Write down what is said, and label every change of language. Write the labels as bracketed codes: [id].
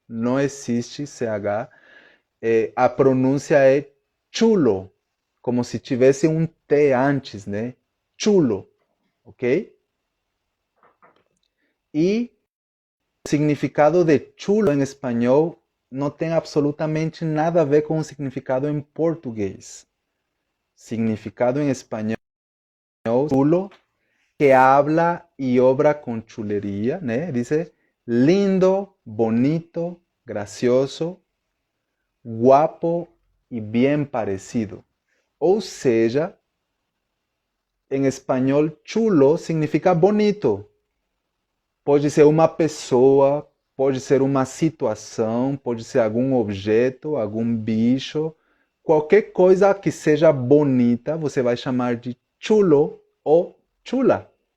[pt] Não existe CH. A pronúncia é chulo, como se tivesse um T antes, né? Chulo, ok? E o significado de chulo em espanhol não tem absolutamente nada a ver com o significado em português. Significado em espanhol, [es] chulo, que habla y obra con chulería, ¿né? Dice lindo, bonito, gracioso, guapo y bien parecido. [pt] Ou seja, em espanhol, chulo significa bonito. Pode ser uma pessoa, pode ser uma situação, pode ser algum objeto, algum bicho. Qualquer coisa que seja bonita, você vai chamar de chulo ou chula.